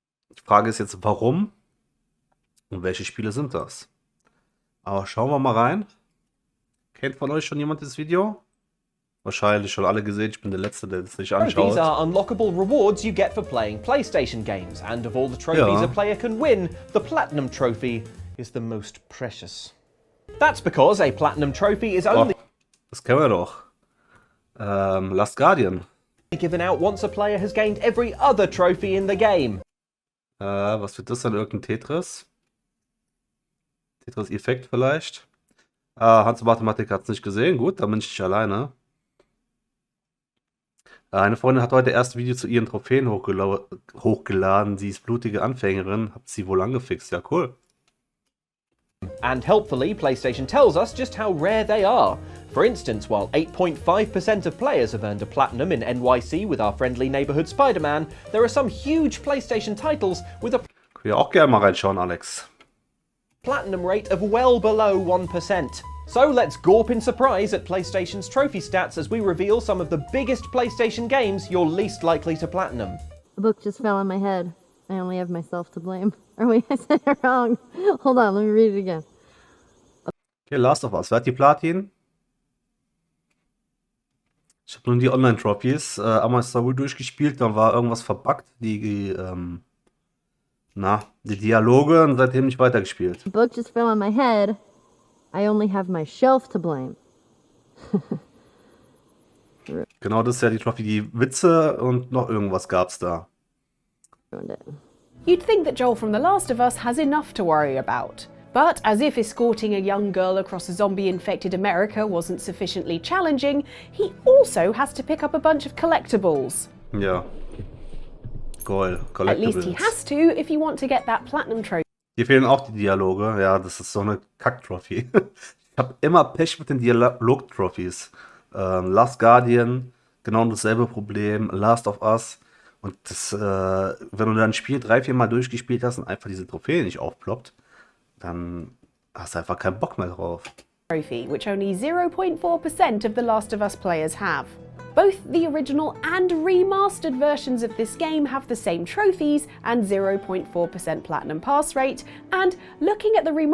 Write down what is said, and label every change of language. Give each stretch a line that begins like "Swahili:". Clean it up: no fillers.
German: Die Frage ist jetzt, warum und welche Spiele sind das? Aber schauen wir mal rein. Kennt von euch schon jemand das Video? Wahrscheinlich schon alle gesehen. Ich bin der Letzte, der das nicht anschaut.
English: Trophies are unlockable rewards you get for playing PlayStation games, and of all the trophies a player can win, the Platinum Trophy is the most precious. That's because a Platinum Trophy is only
German: das kennen wir doch. Last Guardian.
English: given out once a player has gained every other trophy in the game.
German: Was wird das dann? Irgendein Tetris? Tetris-Effekt vielleicht? Hans Mathematik hat es nicht gesehen. Gut, da bin ich nicht alleine. Eine Freundin hat heute erst ein Video zu ihren Trophäen hochgeladen. Sie ist blutige Anfängerin. Habt sie wohl angefixt. Ja, cool.
English: And helpfully, PlayStation tells us just how rare they are. For instance, while 8.5% of players have earned a platinum in NYC with our friendly neighborhood Spider-Man, there are some huge PlayStation titles with a
German: Könnt ihr auch gerne mal reinschauen, Alex.
English: platinum rate of well below 1%. So let's gawp in surprise at PlayStation's trophy stats as we reveal some of the biggest PlayStation games you're least likely to platinum. The book just fell on my head. I only have myself to blame. Or wait, I said it wrong. Hold on, let me read it again.
German: Okay, Last of Us. Wer hat die Platin? Ich habe nun die Online-Trophies. Einmal ist da wohl durchgespielt, dann war irgendwas verbuggt. Die Dialoge und seitdem nicht weitergespielt.
English: The book just fell on my head. I only have my shelf to blame.
German: Genau, das ist ja die Trophy, die Witze und noch irgendwas gab's da.
English: Ruined it. You'd think that Joel from The Last of Us has enough to worry about. But as if escorting a young girl across a zombie-infected America wasn't sufficiently challenging, he also has to pick up a bunch of collectibles.
German: Ja. Goal,
English: At least he Collectibles. has to if you want to get that Platinum Trophy.
German: Hier fehlen auch die Dialoge. Ja, das ist so eine Kack-Trophy. Ich habe immer Pech mit den Dialog-Trophies. Last Guardian, genau dasselbe Problem. Last of Us. Und das, wenn du dann ein Spiel 3-4 Mal durchgespielt hast und einfach diese Trophäe nicht aufploppt, dann hast du einfach keinen Bock mehr drauf.
English: Trophy, which only 0.4% of The Last of Us players have. Both the original and remastered versions of this game have the same trophies and 0.4% platinum pass rate, and looking at the